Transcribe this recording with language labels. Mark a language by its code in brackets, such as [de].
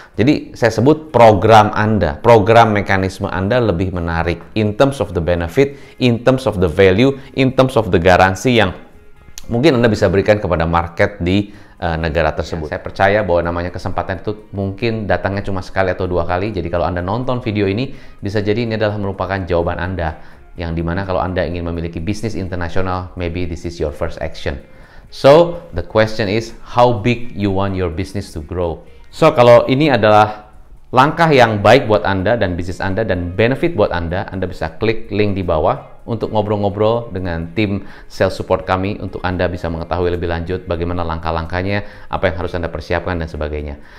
[id] Jadi saya sebut program Anda, program mekanisme Anda lebih menarik [en] in terms of the [id] benefit, in terms of the value, in terms of the garansi yang mungkin Anda bisa berikan kepada market di negara tersebut. Ya, saya percaya bahwa namanya kesempatan itu mungkin datangnya cuma sekali atau dua kali. Jadi kalau Anda nonton video ini, bisa jadi ini adalah merupakan jawaban Anda, yang dimana kalau Anda ingin memiliki bisnis internasional, [en] maybe this is your first action. So, the question is, how big you want your business to grow? [id] So, kalau ini adalah langkah yang baik buat Anda dan bisnis Anda dan benefit buat Anda bisa klik link di bawah untuk ngobrol-ngobrol dengan tim sales support kami untuk Anda bisa mengetahui lebih lanjut bagaimana langkah-langkahnya, apa yang harus Anda persiapkan dan sebagainya.